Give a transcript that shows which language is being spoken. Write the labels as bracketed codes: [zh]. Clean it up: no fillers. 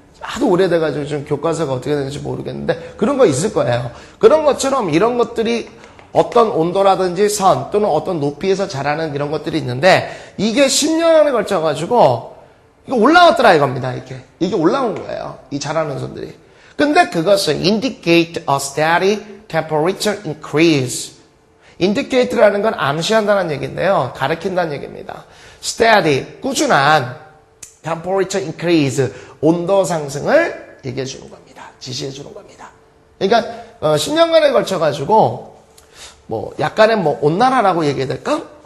[ko] 하도 오래돼가지고 좀 교과서가 어떻게 되는지 모르겠는데 그런 거 있을 거예요. 그런 것처럼 이런 것들이 어떤 온도라든지 선 또는 어떤 높이에서 자라는 이런 것들이 있는데 이게 10년에 걸쳐가지고 이거 올라왔더라 이겁니다. 이게 올라온 거예요. 이 자라는 선들이. 근데 그것은 [en] indicate a steady temperature increase. [ko] indicate라는 건 암시한다는 얘기인데요. 가리킨다는 얘기입니다. steady, 꾸준한 [en] temperature increase, [ko] 온도 상승을 얘기해 주는 겁니다. 지시해 주는 겁니다. 그러니까 10년간에 걸쳐가지고 뭐 약간의 뭐 온난화라고 얘기해야 될까?